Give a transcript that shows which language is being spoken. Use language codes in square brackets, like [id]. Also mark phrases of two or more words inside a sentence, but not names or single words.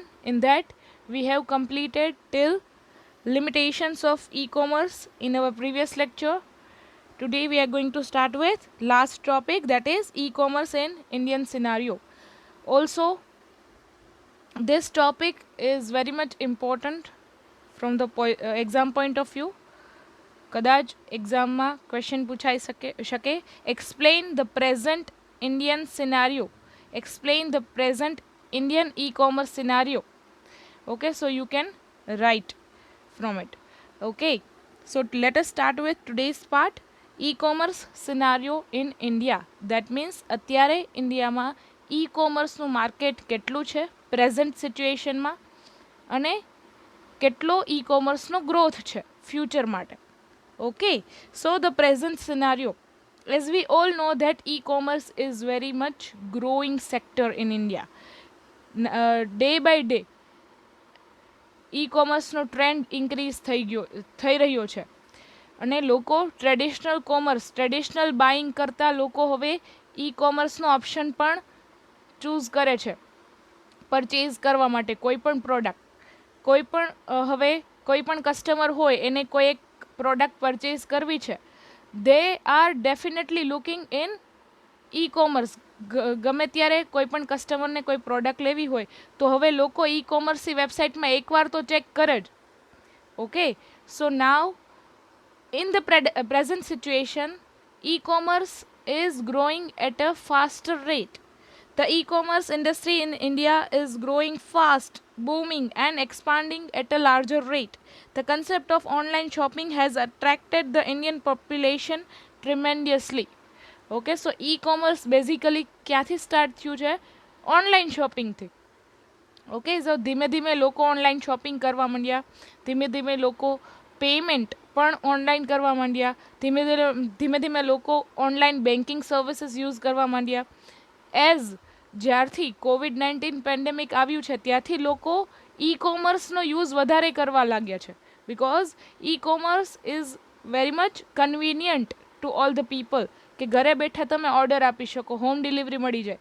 [en] In that we have completed till limitations of e-commerce in our previous lecture. Today we are going to start with last topic, that is e-commerce in Indian scenario. Also this topic is very much important from the exam point of view. [gu] કદાચ એક્ઝામમાં ક્વેશ્ચન પૂછાઈ શકે [en] explain the present Indian scenario, explain the present Indian e-commerce scenario. Okay, so you can write from it. Okay, so let us start with today's part, e-commerce scenario in India. That means [gu] અત્યારે ઇન્ડિયામાં e-commerceનું માર્કેટ કેટલું છે [en] present situation [gu] અને કેટલો e-commerceનો ગ્રોથ છે ફ્યુચર માટે. [en] Okay, so the present scenario, as we all know that e-commerce is very much growing sector in India. Day by day [gu] e-commerceનો ટ્રેન્ડ ઇન્ક્રીઝ થઈ રહ્યો છે અને લોકો [en] traditional buying [gu] કરતાં લોકો હવે e-commerceનો ઓપ્શન પણ ચૂઝ કરે છે પરચેઝ કરવા માટે કોઈ પણ પ્રોડક્ટ. હવે કોઈ પણ કસ્ટમર હોય એને કોઈ એક પ્રોડક્ટ પરચેઝ કરવી છે, [en] they are definitely looking in e-commerce. [gu] ગમે ત્યારે કોઈ પણ કસ્ટમરને કોઈ પ્રોડક્ટ લેવી હોય તો હવે લોકો e-commerceની વેબસાઇટમાં એકવાર તો ચેક કરે જ. [en] okay, so now in the present situation, e-commerce is growing at a faster rate. The e-commerce industry in India is growing fast, booming and expanding at a larger rate. The concept of online shopping has attracted the Indian population tremendously. Okay, so e-commerce basically [gu] ક્યાંથી સ્ટાર્ટ થયું છે? ઓનલાઈન શોપિંગથી. [en] okay, so [gu] ધીમે ધીમે લોકો [en] online shopping [gu] કરવા માંડ્યા, ધીમે ધીમે લોકો પેમેન્ટ પણ ઓનલાઈન કરવા માંડ્યા, ધીમે ધીમે લોકો [en] online banking services use [gu] કરવા માંડ્યા. એઝ જ્યારથી COVID-19 પેન્ડેમિક આવ્યું છે ત્યારથી લોકો e-commerceનો યુઝ વધારે કરવા लाग्या છે, [en] because e-commerce is very much convenient to all the people [gu] કે ઘરે બેઠા તમે ઓર્ડર આપી શકો, [en] home delivery [gu] મળી જાય.